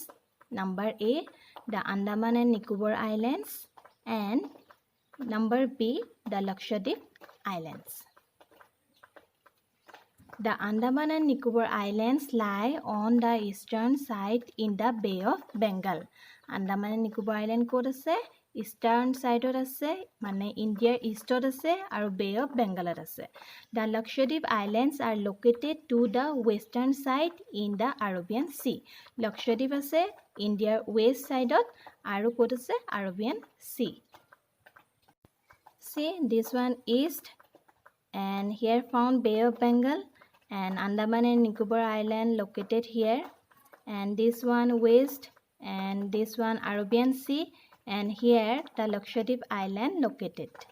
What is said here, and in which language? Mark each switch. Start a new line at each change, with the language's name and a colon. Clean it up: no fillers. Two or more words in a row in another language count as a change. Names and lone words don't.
English: Number A, the Andaman and Nicobar Islands, and number B, the Lakshadweep Islands. The Andaman and Nicobar Islands lie on the eastern side in the Bay of Bengal.
Assamese: Andaman and Nicobar Island ক'ত আছে?
English: Eastern side
Assamese: আছে, মানে India eastত আছে আৰু Bay of Bengal আছে.
English: The Lakshadweep Islands are located to the western side in the Arabian Sea.
Assamese: Lakshadweep আছে India
English: west sideত
Assamese: আৰু ক'ত আছে? Arabian Sea.
English: See, this one east, and here found Bay of Bengal, and Andaman and Nicobar Island located here, and this one west, and this one Arabian Sea, and here the Lakshadweep Island located.